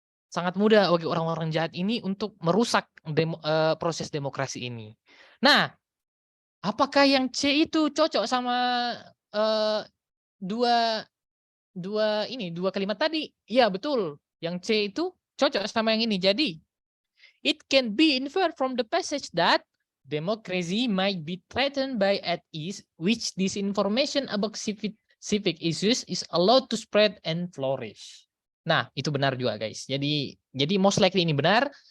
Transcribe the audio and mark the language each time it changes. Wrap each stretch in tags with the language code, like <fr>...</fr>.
<id>Sangat mudah bagi orang-orang jahat ini untuk merusak proses demokrasi ini. Nah, apakah yang C itu cocok sama dua kalimat tadi? Iya, betul. Yang C itu cocok sama yang ini. Jadi,</id> <en>it can be inferred from the passage that democracy might be threatened by at ease, which disinformation about civic issues is allowed to spread and flourish.</en> <id>Nah, itu benar juga, guys. Jadi most likely ini benar.</id>